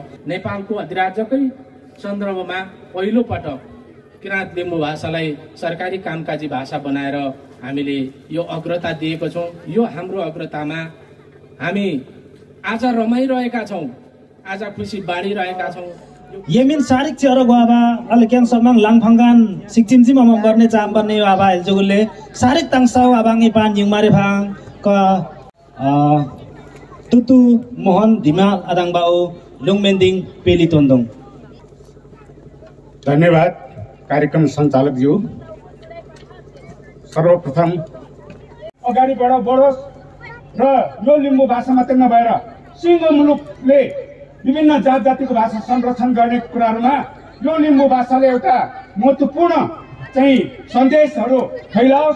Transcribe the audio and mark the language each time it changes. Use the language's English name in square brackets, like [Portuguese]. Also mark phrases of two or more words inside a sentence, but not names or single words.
[Nepali] नेपालको अधिराज्यकै सन्दर्भमा पहिलो पटक किराँत लिम्बू भाषालाई सरकारी कामकाजी भाषा बनाएर हामीले यो अग्रता दिएको छौं। यो हाम्रो अग्रतामा हामी आज रमाइरहेका छौं। आज खुसी बाँडिरहेका छौँ। [Limbu] यमिन सारिक चेरो गवा अल क्याङ समङ लाङफाङगान सिक्किमजी मम गर्ने चाम बन्ने आबा हेलजुगुले सारिक ताङसाउ आबाङि पान युमारे भाङ क तुतु मोहन धिमाल आदाङबाओ लुङमेन्दिङ पेली तोन्दोङ। [Nepali] धन्यवाद कार्यक्रम सञ्चालकज्यू। सर्वप्रथम अगाडि बढोस् र यो लिम्बू भाषा मात्रै नभएर सिङ्गो मुलुकले विभिन्न जात जातिको भाषा संरक्षण गर्ने कुराहरूमा यो लिम्बू भाषाले एउटा महत्त्वपूर्ण चाहिँ सन्देशहरू फैलाओस्।